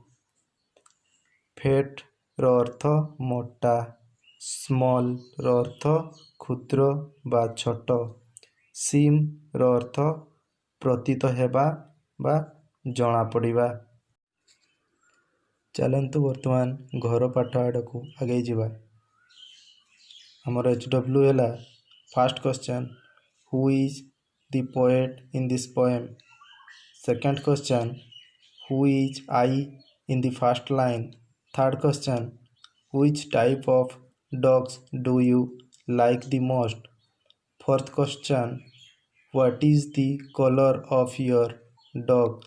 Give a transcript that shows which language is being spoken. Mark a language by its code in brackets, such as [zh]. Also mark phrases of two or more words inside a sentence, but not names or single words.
[or] fat ର ଅର୍ଥ ମୋଟା, small ର ଅର୍ଥ କ୍ଷୁଦ୍ର ବା ଛୋଟ, seem ର ଅର୍ଥ ପ୍ରତୀତ ହେବା ବା ଜଣାପଡ଼ିବା। ଚାଲନ୍ତୁ ବର୍ତ୍ତମାନ ଘର ପାଠ ଆଡ଼କୁ ଆଗେଇ ଯିବା। ଆମର HW ହେଲା [en] first question, who is the poet in this poem? Second question, who is I in the first line? Third question, which type of dogs do you like the most? Fourth question, what is the color of your dog?